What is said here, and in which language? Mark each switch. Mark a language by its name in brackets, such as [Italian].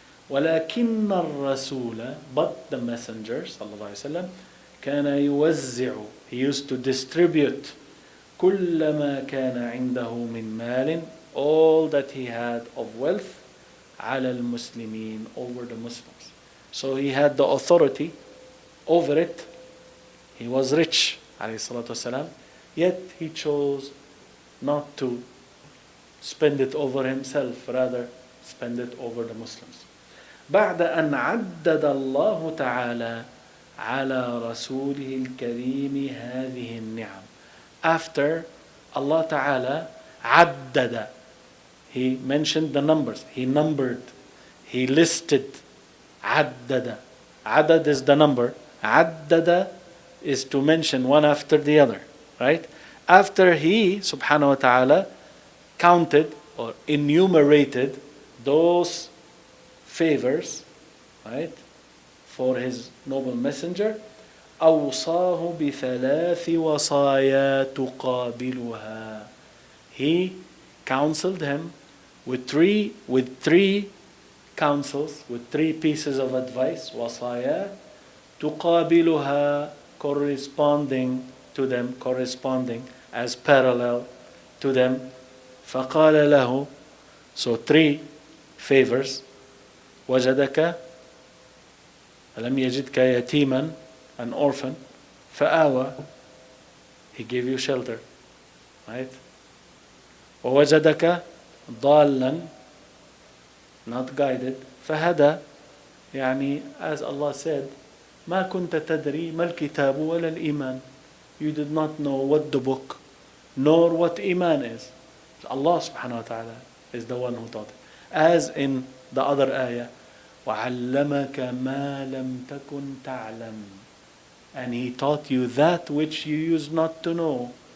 [Arabic] ولكن الرسول, [English] but the messenger صلى الله عليه وسلم, [Arabic] كان يوزع, [English] he used to distribute [Arabic] كل ما كان عنده من مال, [English] all that he had of wealth, [Arabic] على المسلمين, [English] over the Muslims. So he had the authority over it. He was rich, alayhi salatu wasalam, yet he chose not to spend it over himself, rather spend it over the Muslims. [Arabic] بعد أن عدد الله تعالى على رسوله الكريم هذه النعم. [English] After Allah Ta'ala عدد, he mentioned the numbers, he numbered, he listed. عدد, عدد is the number, عدد is to mention one after the other, right? After he, subhanahu wa ta'ala, counted or enumerated those favors, right, for his noble messenger, [Arabic] أوصاه بثلاث وصايا تقابلها. [English] He counseled him with three counsels, with three pieces of advice, [Arabic] وصايا تقابلها, [English] corresponding to them, corresponding as parallel to them. [Arabic] فقال له, [English] so three favors. [Arabic] وجدك, لم يجدك يتيما, [English] an orphan. فآوى, he gave you shelter, right? [Arabic] ووجدك ضالا, [English] not guided. [Arabic] فهدى, [English] as Allah said, [Arabic] ما كنت تدري ما الكتاب ولا الإيمان. [English] You did not know what the book nor what Iman is. Allah subhanahu wa ta'ala is the one who taught it. As in the other ayah, [Arabic] وَعَلَّمَكَ مَا لَمْ تَكُنْ تَعْلَمْ, [English] and he taught you that which you used not to know.